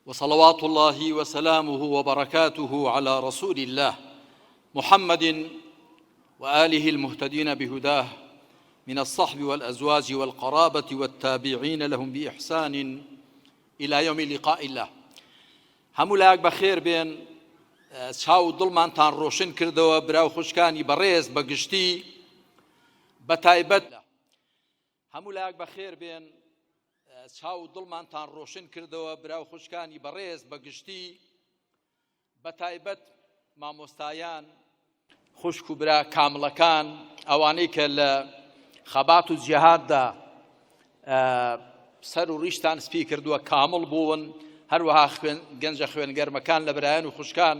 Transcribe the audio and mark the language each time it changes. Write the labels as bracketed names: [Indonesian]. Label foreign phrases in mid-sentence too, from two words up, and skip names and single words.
[Arabic] وصلوات الله وسلامه وبركاته على رسول الله محمد وآله المهتدين بهداه من الصحب والأزواج والقرابة والتابعين لهم بإحسان إلى يوم لقاء الله. [Central Kurdish] هەموو لایەک بەخێر بێن، چاو دڵمانتان ڕۆشن کردەوە براو خوشکانی بەڕێز بەگشتی بەتایبەت. هەموو لایەک بەخێر بێن، چاو دڵمانتان ڕۆشن کردەوە براو خوشکانی بەڕێز بەگشتی بەتایبەت مامۆستایان، خوشک و برا کامڵەکان، ئەوانەی کە لە خەبات و جیهاددا سەر و ڕیشتان سپی کردووە، کامڵ بوون، هەروەها گەنجە خوێنگەرمەکان لە برایان و خوشکان.